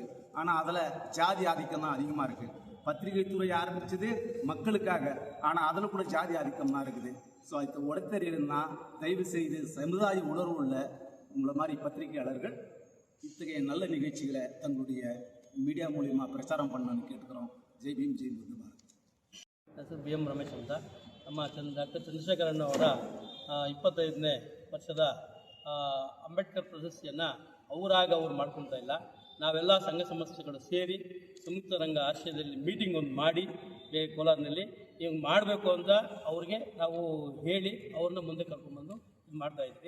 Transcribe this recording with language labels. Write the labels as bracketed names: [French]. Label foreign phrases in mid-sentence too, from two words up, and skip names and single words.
[Tamil] ஆனால் அதில் ஜாதி ஆதிக்கம் தான் அதிகமாக இருக்குது. பத்திரிகை துறை ஆரம்பிச்சது மக்களுக்காக, ஆனால் அதில் கூட ஜாதி ஆதிக்கம் தான் இருக்குது. ஸோ இதை உடத்தறியணும்னா தயவு செய்து சமுதாய உணர்வு உள்ள உங்களை மாதிரி பத்திரிகையாளர்கள் இத்தகைய நல்ல நிகழ்ச்சிகளை தங்களுடைய மீடிಯಾ [Kannada] ಮೂಲಕ ಪ್ರಚಾರ [Tamil] பண்ணணும்னு கேட்டுக்கிறோம். [Kannada] ಜೈ ಭೀಮ್, ಜೈ ಬುದ್ಧ ಭಾರತ್. ಹೆಸರು BM ರಮೇಶ್ ಅಂತ. ನಮ್ಮ ಡಾಕ್ಟರ್ ಚಂದ್ರಶೇಖರನ್ ಅವರ 25ನೇ ವರ್ಷದ ಅಂಬೇಡ್ಕರ್ ಪ್ರಶಸ್ತಿಯನ್ನು ಅವರಾಗ ಅವ್ರು ಮಾಡ್ಕೊಳ್ತಾ ಇಲ್ಲ. ನಾವೆಲ್ಲ ಸಂಘ ಸಂಸ್ಥೆಗಳು ಸೇರಿ ಸಂಯುಕ್ತ ರಂಗ ಆಶ್ರಯದಲ್ಲಿ ಮೀಟಿಂಗ್ ಒಂದು ಮಾಡಿ ಕೋಲಾರ್ನಲ್ಲಿ ಹಿಂಗೆ ಮಾಡಬೇಕು ಅಂತ ಅವ್ರಿಗೆ ನಾವು ಹೇಳಿ ಅವ್ರನ್ನ ಮುಂದೆ ಕರ್ಕೊಂಡ್ಬಂದು ಇದು ಮಾಡ್ತಾಯಿದ್ವಿ.